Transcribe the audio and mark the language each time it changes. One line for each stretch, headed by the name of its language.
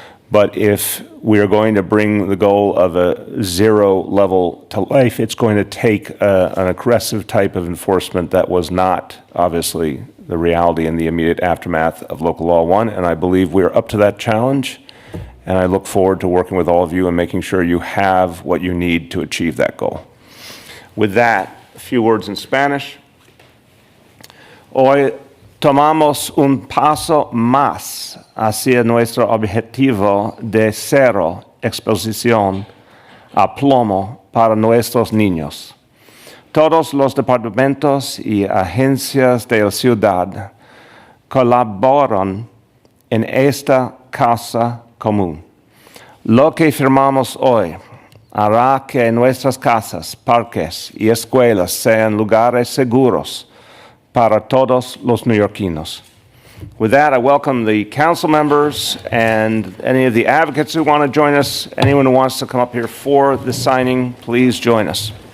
English: But if we are going to bring the goal of a zero level to life, it's going to take an aggressive type of enforcement that was not, obviously, the reality in the immediate aftermath of Local Law 1, and I believe we're up to that challenge, and I look forward to working with all of you and making sure you have what you need to achieve that goal. With that, a few words in Spanish.
Spanish: Hoy tomamos un paso más hacia nuestro objetivo de cero exposición a plomo para nuestros niños. Todos los departamentos y agencias de la ciudad colaboran en esta causa común. Lo que firmamos hoy hará que nuestras casas, parques y escuelas sean lugares seguros para todos los neoyorquinos.
English: With that, I welcome the council members and any of the advocates who want to join us. Anyone who wants to come up here for the signing, please join us.